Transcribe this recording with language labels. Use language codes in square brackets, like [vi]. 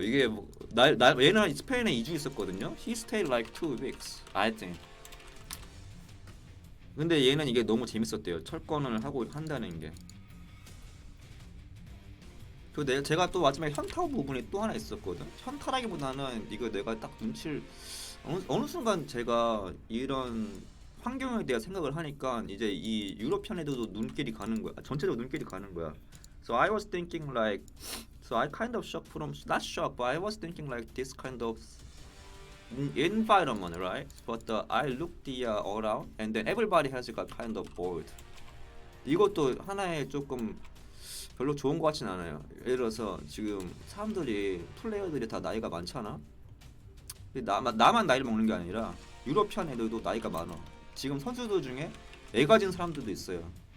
[ko] 이게 뭐, 얘는 스페인에 2주 있었거든요. [en] He stayed like 2 weeks, I think. [ko] 근데 얘는 이게 너무 재밌었대요. 철권을 하고 한다는 게. 제가 또 마지막에 현타 부분이 또 하나 있었거든. 현타라기보다는 이거 내가 딱 눈치를 어느 순간 제가 이런 환경에 대해 생각을 하니까 이제 이 유럽 편에도 눈길이 가는 거야. 전체적으로 눈길이 가는 거야. [en] So I was thinking like, so I kind of shocked from not shocked, but I was thinking like this kind of environment, right? But I looked around, and then everybody has got kind of bored. [ko] 이것도 하나의 조금 별로 좋은 것 같진 않아요. 예를 들어서 지금 플레이어들이 다 나이가 많잖아. 나만 나이를 먹는 게 아니라 유럽피안 애들도 나이가 많아. 지금 선수들 중에 애 가진 사람들도 있어요.